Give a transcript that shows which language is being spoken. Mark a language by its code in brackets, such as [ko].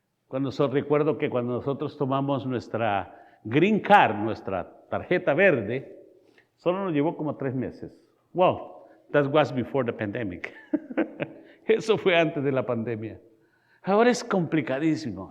[es] Recuerdo que cuando nosotros tomamos nuestra green card, nuestra tarjeta verde, solo nos llevó como 3 meses. [en] Well, that was before the pandemic. [es] Eso fue antes de la pandemia. Ahora es complicadísimo.